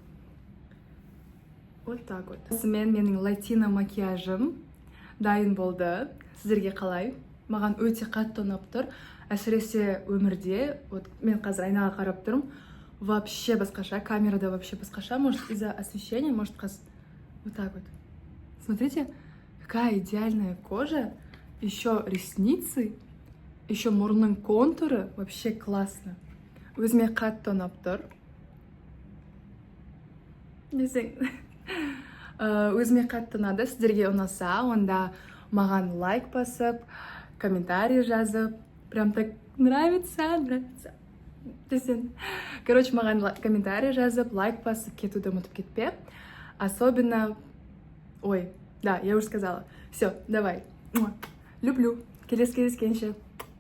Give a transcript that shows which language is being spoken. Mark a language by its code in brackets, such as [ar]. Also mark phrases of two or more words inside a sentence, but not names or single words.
[ru] Вот так вот. [kk] Осымен менің латино макияжым дайын болды. Сіздерге қалай? Маған өте қатты ұнап тұр. Әсіресе өмірде, вот мен қазір айнаға қарап тұрмын, вообще басқаша, камерада вообще басқаша. [ru] Может, из-за освещения, может, вот так вот. Смотрите, какая идеальная кожа, еще ресницы, еще мұрынның контуры, вообще классно. [kk] Өзіме қатты ұнап тұр. Өзіме қатты ұнады. Сіздерге ұнаса, онда маған лайк басып, комментарий жазып, [ru] прям так нравится. [kk] Короче, маған комментарий жазып, лайк басып, кетуді ұмытып кетпе. [ru] Особенно... Ой, да, я уже сказала. Все, давай. Люблю. [kk] Келесі кездескенше.